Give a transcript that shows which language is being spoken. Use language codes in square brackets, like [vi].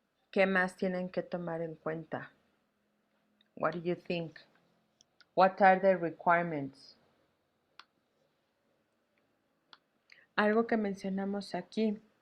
[es] ¿Qué más tienen que tomar en cuenta? [en] What do you think? What are the requirements? [es] Algo que mencionamos aquí.